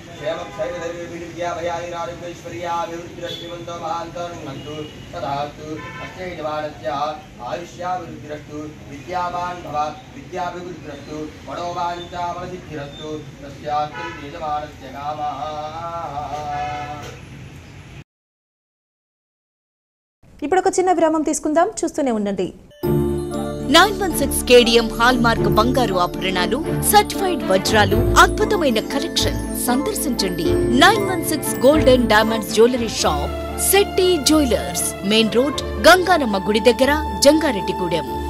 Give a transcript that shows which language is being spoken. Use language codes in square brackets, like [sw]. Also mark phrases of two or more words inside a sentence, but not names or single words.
[sa] क्षेमक्षैर्विद्याभयानिरारोग्यैश्वर्याभिवृद्धिरश्रीवन्तो महान्तो नुहन्तु तथास्तु अस्य यजमानस्य आयुष्याभिवृद्धिरस्तु विद्यावान् भव विद्याभिवृद्धिरस्तु मनोवाञ्छाफलसिद्धिरस्तु तस्यास्तु यजमानस्य कामः। [te] ఇప్పుడు ఒక చిన్న విరామం తీసుకుందాం, చూస్తూనే ఉండండి. 916 కేడిఎం హాల్ మార్క్ బంగారు ఆభరణాలు, సర్టిఫైడ్ వజ్రాలు, అద్భుతమైన కలెక్షన్ సందర్శించండి. 916 [en] Gold and Diamonds Jewellery Shop, [te] శెట్టి జ్యువెలర్స్, [en] Main Road, [te] గంగానమ్మ గుడి దగ్గర, జంగారెడ్డిగూడెం.